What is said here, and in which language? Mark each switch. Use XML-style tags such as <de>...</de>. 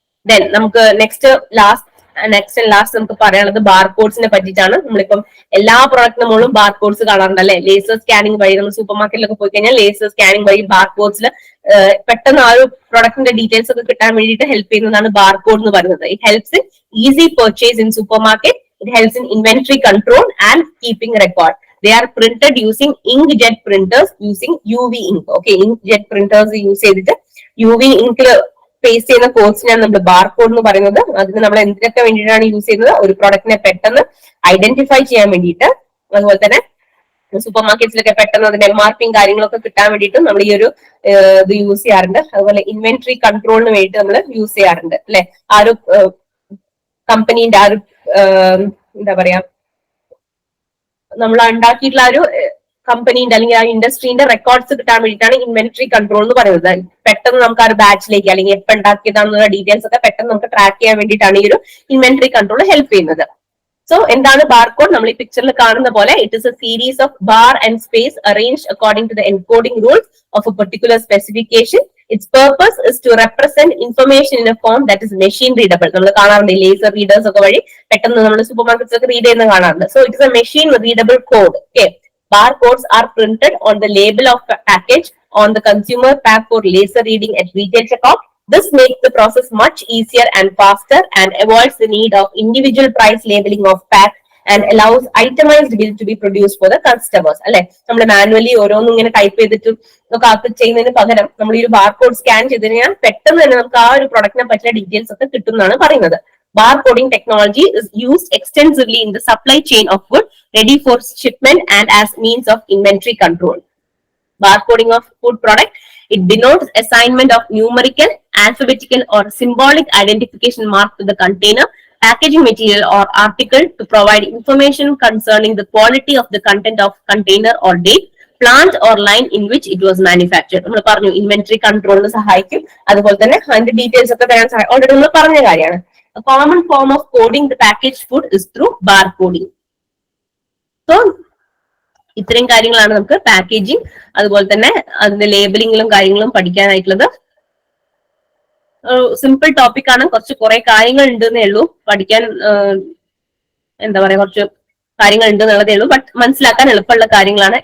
<ml>Then നമുക്ക്</ml> <en>next and last</en> <ml>നമുക്ക് പറയാനുള്ളത് ബാർകോഡ്സിനെ പറ്റിയിട്ടാണ്. നമ്മളിപ്പം എല്ലാ പ്രൊഡക്റ്റിനും മുകളിലും ബാർകോഡ്സ് കാണാറുണ്ട് അല്ലെ. ലേസർ സ്കാനിങ് വഴി നമ്മൾ സൂപ്പർ മാർക്കറ്റിലൊക്കെ പോയി കഴിഞ്ഞാൽ ലേസർ സ്കാനിങ് വഴി ബാർകോഡ്സിൽ പെട്ടെന്ന് ആ ഒരു പ്രൊഡക്റ്റിന്റെ ഡീറ്റെയിൽസ് ഒക്കെ കിട്ടാൻ വേണ്ടിയിട്ട് ഹെൽപ്പ് ചെയ്യുന്നതാണ് ബാർകോഡ് എന്ന് പറയുന്നത്.</ml> <en>It helps in easy purchase in supermarket. It helps in inventory control and keeping record. They are printed using inkjet printers using UV ink. Okay, inkjet printers use</en> <ml>ചെയ്തിട്ട് UV ink paste ചെയ്യുന്ന കോഡ്സിനാണ് നമ്മൾ barcode എന്ന് പറയുന്നത്. അതിന് നമ്മൾ എന്തിനൊക്കെ വേണ്ടിയിട്ടാണ് use ചെയ്യുന്നത്? ഒരു പ്രൊഡക്റ്റിനെ പെട്ടെന്ന് ഐഡന്റിഫൈ ചെയ്യാൻ വേണ്ടിയിട്ട്, അതുപോലെ തന്നെ സൂപ്പർ മാർക്കറ്റ്സിലൊക്കെ പെട്ടെന്ന് അതിന്റെ MRPയും കാര്യങ്ങളൊക്കെ കിട്ടാൻ വേണ്ടിയിട്ട് നമ്മൾ ഈ ഒരു ഇത് യൂസ് ചെയ്യാറുണ്ട്. അതുപോലെ ഇൻവെന്ററി കൺട്രോളിന് വേണ്ടിയിട്ട് നമ്മൾ യൂസ് ചെയ്യാറുണ്ട് അല്ലെ. ആ ഒരു കമ്പനീന്റെ ആ ഒരു എന്താ പറയാ, നമ്മൾ ഉണ്ടാക്കിയിട്ടുള്ള ആ ഒരു കമ്പനീന്റെ അല്ലെങ്കിൽ ആ ഇൻഡസ്ട്രീന്റെ റെക്കോർഡ്സ് കിട്ടാൻ വേണ്ടിയിട്ടാണ് ഇൻവെന്ററി കൺട്രോൾ എന്ന് പറയുന്നത്. പെട്ടെന്ന് നമുക്ക് ആ ഒരു ബാച്ചിലേക്ക് അല്ലെങ്കിൽ എപ്പോൾ ഉണ്ടാക്കിയതാണെന്നുള്ള ഡീറ്റെയിൽസ് ഒക്കെ പെട്ടെന്ന് നമുക്ക് ട്രാക്ക് ചെയ്യാൻ വേണ്ടിയിട്ടാണ് ഈ ഒരു ഇൻവെന്ററി കൺട്രോൾ ഹെൽപ്പ് ചെയ്യുന്നത്.</ml> <en>so</en> <ml>എന്താണ് ബാർകോഡ്? നമ്മൾ ഈ പിക്ചറിൽ കാണുന്ന പോലെ</ml> <en>It is a series of bar and space arranged according to the encoding rules of a particular specification. Its purpose is to represent information in a form that is machine readable.</en> <ml>നമ്മൾ കാണാറുണ്ട് laser readers ഒക്കെ വഴി പെട്ടെന്ന് നമ്മൾ super markets ഒക്കെ read ചെയ്യുന്ന കാണാറുണ്ട്.</ml> <en>So it's a machine readable code. Okay, barcodes are printed on the label of a package on the consumer pack for laser reading at retail checkout. This makes the process much easier and faster and avoids the need of individual price labeling of pack and allows itemized bill to be produced for the customers.</en> <ml>അല്ലെ, നമ്മൾ manually ഓരോന്നും ഇങ്ങനെ type ചെയ്തിട്ട് നമുക്ക് അത് ചെയ്യുന്നതിന് പകരം നമ്മൾ ഈ ഒരു ബാർകോഡ് സ്കാൻ ചെയ്ത് കഴിഞ്ഞാൽ പെട്ടെന്ന് തന്നെ നമുക്ക് ആ ഒരു പ്രൊഡക്റ്റിനെ പറ്റിയ ഡീറ്റെയിൽസ് ഒക്കെ കിട്ടും എന്നാണ് പറയുന്നത്.</ml> <en>Barcoding technology is used extensively in the supply chain of food ready for shipment and as means of inventory control. Barcoding of food product, it denotes assignment of numerical, alphabetical or symbolic identification mark to the container, packaging material or article to provide information concerning the quality of the content of container or date, plant or line in which it was manufactured.</en> <ml>നമ്മൾ പറഞ്ഞു inventory കൺട്രോളിന് സഹായിക്കും, അതുപോലെ തന്നെ അതിന്റെ details ഒക്കെ തരാൻ സഹായിക്കും. Already നമ്മൾ പറഞ്ഞ കാര്യമാണ്.</ml> <en>A common form of coding the packaged food is through barcoding.</en> <ml>So ഇത്രയും കാര്യങ്ങളാണ് നമുക്ക് പാക്കേജിങ് അതുപോലെ തന്നെ അതിന്റെ ലേബലിംഗിലും കാര്യങ്ങളും പഠിക്കാനായിട്ടുള്ളത്. സിമ്പിൾ ടോപ്പിക് ആണ്, കുറെ കാര്യങ്ങൾ ഉണ്ടെന്നേ ഉള്ളൂ പഠിക്കാൻ. എന്താ പറയാ, കുറച്ച് കാര്യങ്ങൾ ഉണ്ടെന്നുള്ളതേ ഉള്ളൂ, ബട്ട് മനസ്സിലാക്കാൻ എളുപ്പമുള്ള കാര്യങ്ങളാണ്.</ml>